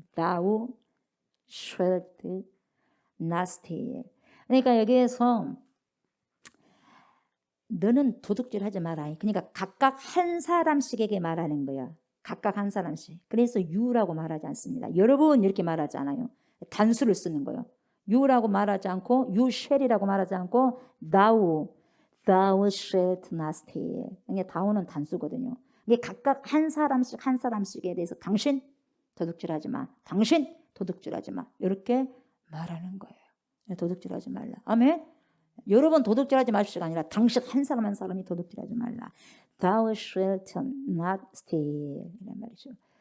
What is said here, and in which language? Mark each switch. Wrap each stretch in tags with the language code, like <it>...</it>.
<en>Thou shalt not steal.</en> <ko>그러니까 여기에서 너는 도둑질하지 마라. 그러니까 각각 한 사람씩에게 말하는 거야. 각각 한 사람씩. 그래서 you라고 말하지 않습니다. 여러분 이렇게 말하지 않아요. 단수를 쓰는 거예요. you라고 말하지 않고</ko> <en>you shall</en> <ko>이라고 말하지 않고</ko> <en>thou shalt not steal.</en> <ko>이게 thou는 단수거든요. 이게 각각 한 사람씩에 대해서 당신 도둑질하지 마. 당신 도둑질하지 마. 이렇게 말하는 거예요. 도둑질하지 말라. 아멘. 여러분 도둑질하지 마십시오가 아니라 당신 한 사람이 도둑질하지 말라.</ko> <en>Thou shalt not steal.</en> <ko>이란 말이죠.</ko>